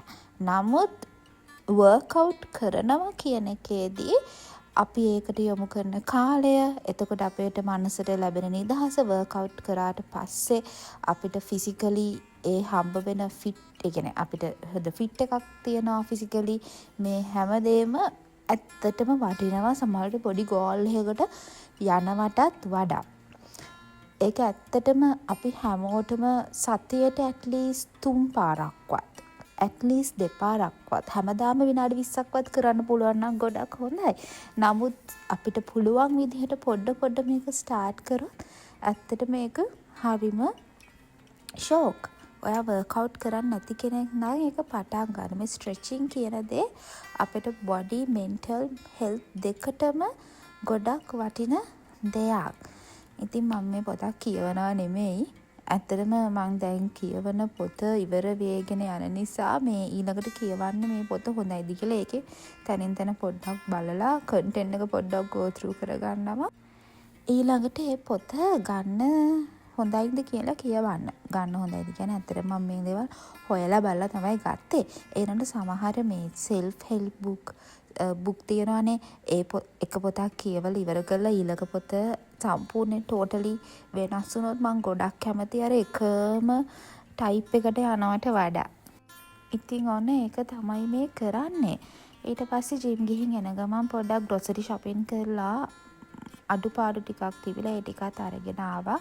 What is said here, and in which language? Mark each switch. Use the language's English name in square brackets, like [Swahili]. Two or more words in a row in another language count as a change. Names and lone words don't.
[Sinhala] නමුත් වර්ක්අවුට් කරනවා කියන එකේදී අපි ඒකට යොමු කරන කාලය, එතකොට අපේට මනසට ලැබෙන නිදහස, වර්ක්අවුට් කරාට පස්සේ අපිට ෆිසිකලි ඒ හම්බ වෙන ෆිට්, ඒ කියන්නේ අපිට හොඳ ෆිට් එකක් තියනවා ෆිසිකලි. මේ හැමදේම ඇත්තටම වටිනවා සමහරවිට පොඩි ගෝල් එකකට යනවටත් වඩා. ඒක ඇත්තටම අපි හැමෝටම සතියට ඇට්ලීස්ට් 3 පාරක්වත් [English] at least [Sinhala] දෙපාරක්වත් හැමදාම විනාඩි 20ක්වත් කරන්න පුළුවන් නම් ගොඩක් හොඳයි. නමුත් අපිට පුළුවන් විදිහට පොඩ මේක ස්ටාර්ට් කරොත් ඇත්තට මේක හරිම ෂෝක්. ඔයා වර්කවුට් කරන්න නැති කෙනෙක් නම් ඒක පටන් ගන්න. මේ ස්ට්‍රෙචින් කියන දේ අපිට [English] body mental health [Sinhala] දෙකටම ගොඩක් වටින දෙයක්. ඉතින් මම මේ පොතක් කියවනවා නෙමෙයි. ඇත්තටම මම දැන් කියවන පොත ඉවර වේගෙන යන නිසා මේ ඊළඟට කියවන්න මේ පොත හොඳයිද කියලා ඒකේ තනින් තන පොඩ්ඩක් බලලා කන්ටෙන්ට් එක පොඩ්ඩක් [English] go through [Sinhala] කරගන්නවා. ඊළඟට මේ පොත ගන්න හොඳයිද කියලා කියවන්න. ගන්න හොඳයිද කියන්නේ ඇත්තටම මම මේ දේවල් හොයලා බලලා තමයි ගත්තේ. ඒනට සමහර මේ [English] self help book [Sinhala] තියෙනවානේ. ඒ එක පොතක් කියවලා ඉවර කරලා ඊළඟ පොත සම්පූර්ණයෙන් totally වෙනස් වුණොත් මම ගොඩක් කැමති අර එකම ටයිප් එකට යනවට වඩා. ඉතින් ඔන්න ඒක තමයි මේ කරන්නේ. ඊට පස්සේ ජිම් ගිහින් එන ගමන් පොඩ්ඩක් [English] grocery shopping [Sinhala] කරලා අඩුපාඩු ටිකක් තිබිලා ඒ ටිකත් අරගෙන ආවා.